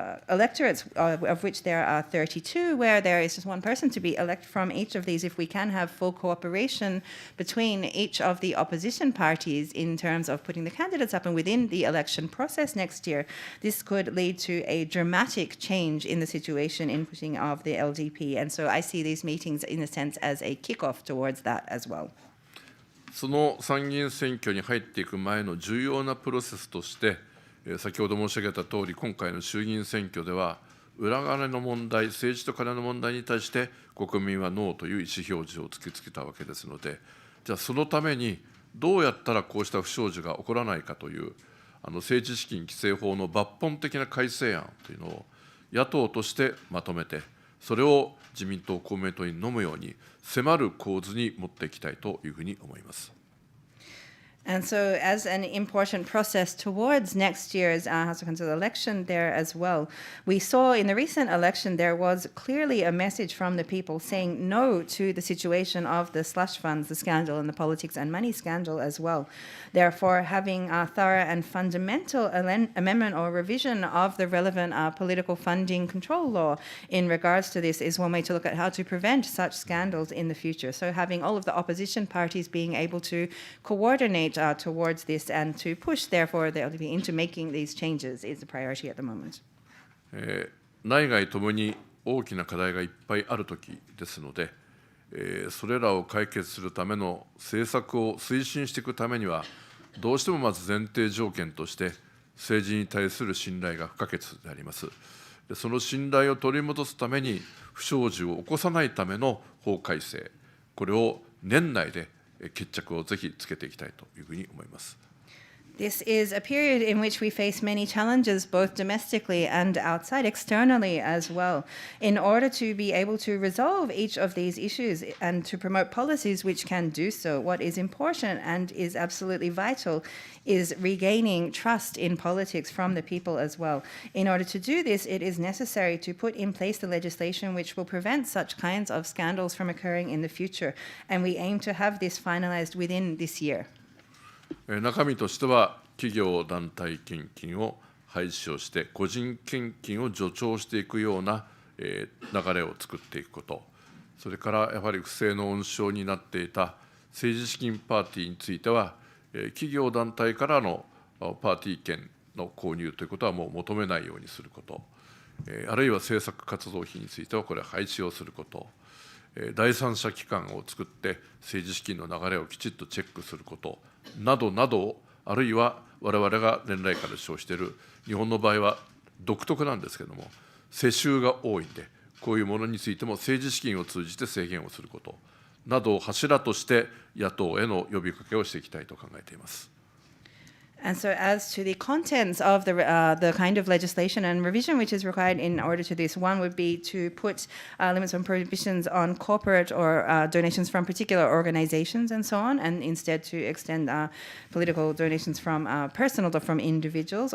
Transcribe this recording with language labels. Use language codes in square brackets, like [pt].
[en] electorates of which there are 32, where there is just one person to be elected from each of these. If we can have full cooperation between each of the opposition parties in terms of putting the candidates up and within the election process next year, this could lead to a dramatic change in the situation in putting of the LDP, and so I see these meetings in a sense as a kickoff towards that as well. [ja] その参議院選挙に入っていく前の重要なプロセスとして、先ほど申し上げた通り、今回の衆議院選挙では、裏金の問題、政治と金の問題に対して、国民はノーという意思表示を突きつけたわけですので、じゃあ、そのために、どうやったらこうした不祥事が起こらないかという、政治資金規正法の抜本的な改正案というのを、野党としてまとめて、それを自民党、公明党に飲むように迫る構図に持っていきたいというふうに思います。 [en] And so as an important process towards next year's House of Council election there as well, we saw in the recent election there was clearly a message from the people saying no to the situation of the slush funds, the scandal, and the politics and money scandal as well. Therefore, having a thorough and fundamental amendment or revision of the relevant political funding control law in regards to this is one way to look at how to prevent such scandals in the future. So having all of the opposition parties being able to coordinate towards this and to push, therefore, the LDP into making these changes is a priority at the moment. [ja] 内外ともに大きな課題がいっぱいあるときですので、それらを解決するための政策を推進していくためには、どうしてもまず前提条件として、政治に対する信頼が不可欠であります。その信頼を取り戻すために、不祥事を起こさないための法改正、これを年内で決着をぜひつけていきたいというふうに思います。 [en] This is a period in which we face many challenges, both domestically and outside, externally as well. In order to be able to resolve each of these issues and to promote policies which can do so, what is important and is absolutely vital is regaining trust in politics from the people as well. In order to do this, it is necessary to put in place the legislation which will prevent such kinds of scandals from occurring in the future. And we aim to have this finalized within this year. [ja] 中身としては、企業団体献金を廃止をして、個人献金を助長していくような流れを作っていくこと、それからやはり不正の温床になっていた政治資金パーティーについては、企業団体からのパーティー券の購入ということはもう求めないようにすること、あるいは政策活動費についてはこれ廃止をすること、第三者機関を作って政治資金の流れをきちっとチェックすることなどなど、あるいは我々が年来から主張している、日本の場合は独特なんですけれども、世襲が多いんで、こういうものについても政治資金を通じて制限をすることなどを柱として野党への呼びかけをしていきたいと考えています。 [en] And so as to the contents of the kind of legislation and revision which is required in order to this, one would be to put limits on prohibitions on corporate or donations from particular organizations and so on, and instead to extend political donations from personal or from individuals.